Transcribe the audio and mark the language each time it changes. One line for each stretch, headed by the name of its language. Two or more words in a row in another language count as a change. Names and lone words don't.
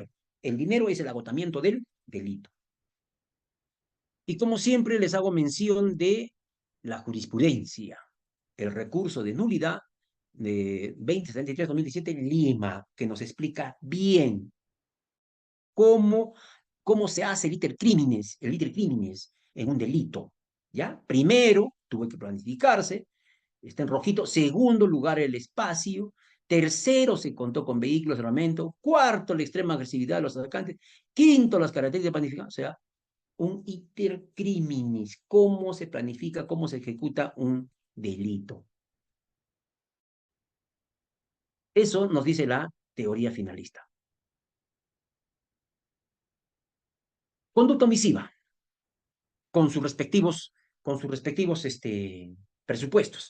Spanish: El dinero es el agotamiento del delito. Y como siempre les hago mención de la jurisprudencia, el recurso de nulidad de 2073-2017 en Lima, que nos explica bien cómo, cómo se hace el
Latin: iter criminis
Spanish: en un delito. ¿Ya? Primero, tuvo que planificarse, está en rojito. Segundo lugar, el espacio. Tercero, se contó con vehículos de armamento. Cuarto, la extrema agresividad de los atacantes. Quinto, las características de planificación. O sea, un
Latin: iter criminis,
Spanish: cómo se planifica, cómo se ejecuta un delito. Eso nos dice la teoría finalista. Conducta omisiva, con sus respectivos presupuestos.